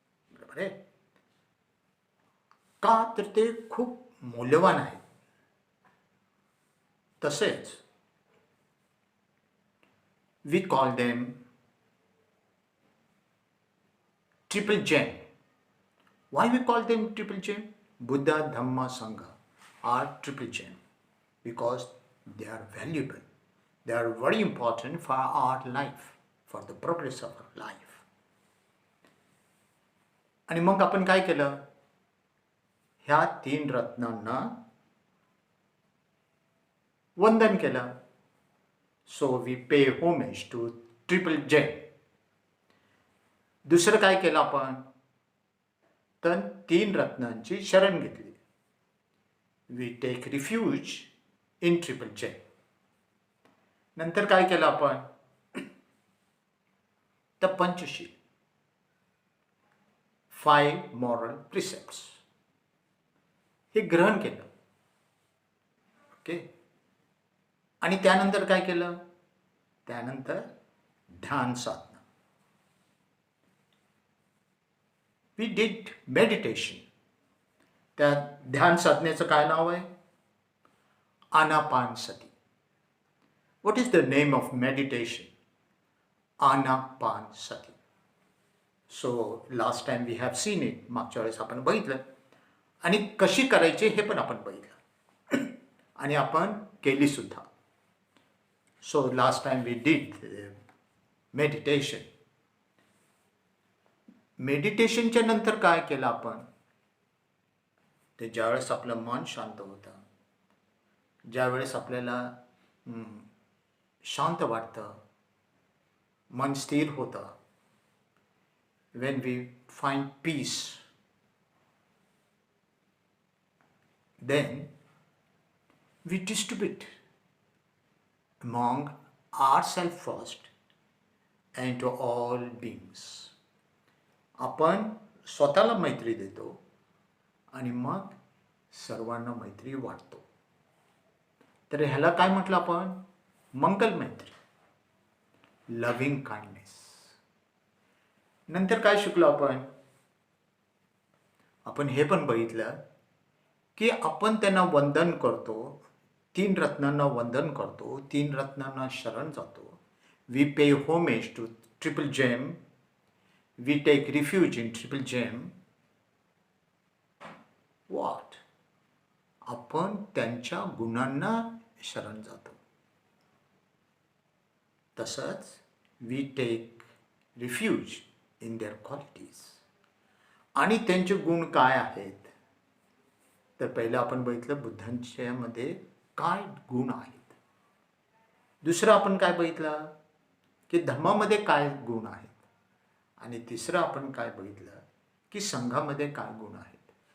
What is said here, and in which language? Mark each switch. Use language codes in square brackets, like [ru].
[mr] बरोबर आहे का? तर ते खूप मौल्यवान आहेत. [en] तसेच we call them triple gem. Why we call them triple gem? Buddha, Dhamma, Sangha are triple gem because they are valuable. They are very important for our life, for the progress of our life. [mr] आणि मग आपण काय केलं? ह्या तीन रत्नांना वंदन केलं. [en] So we pay homage to triple gem. [mr] दुसरं काय केलं आपण? तर तीन रत्नांची शरण घेतली. [en] We take refuge in triple gem. [mr] नंतर काय केलं आपण? तर पंचशील, [en] 5 moral precepts [mr] हे ग्रहण केलं. ओके. आणि त्यानंतर काय केलं? त्यानंतर ध्यान साधना. [en] We did meditation. [mr] त्या ध्यान साधनेचं काय नाव आहे? [en] Anapanasati. What is the name of meditation? [mr] आनापानसती. [en] So last time we have seen it. [mr] मागच्या वेळेस आपण बघितलं आणि कशी करायची हे पण आपण बघितलं आणि आपण केली सुद्धा. [en] So last time we did meditation. [mr] मेडिटेशनच्या नंतर काय केलं आपण? ते ज्यावेळेस आपलं मन शांत होतं, ज्यावेळेस आपल्याला शांत वाटतं, मन स्थिर होतं, [en] when we find peace, then we distribute among ourselves first and to all beings. [mr] आपण स्वतःला मैत्री देतो आणि मग सर्वांना मैत्री वाटतो. तर ह्याला काय म्हटलं आपण? मंगल मैत्री, [en] Loving kindness. [mr] नंतर काय शिकलो आपण? आपण हे पण बघितलं की आपण त्यांना वंदन करतो, तीन रत्नांना वंदन करतो, तीन रत्नांना शरण जातो. [en] We pay homage to triple gem. We take refuge in triple gem. What? [mr] आपण त्यांच्या गुणांना शरण जातो. [en] तसंच we take refuge in their qualities. [mr] आणि त्यांचे गुण काय आहेत? तर पहिलं आपण बघितलं बुद्धांच्या मध्ये काय गुण आहेत. दुसरं आपण काय बघितलं की धम्मामध्ये काय गुण आहेत. आणि तिसरं आपण काय बघितलं की संघामध्ये काय गुण आहेत.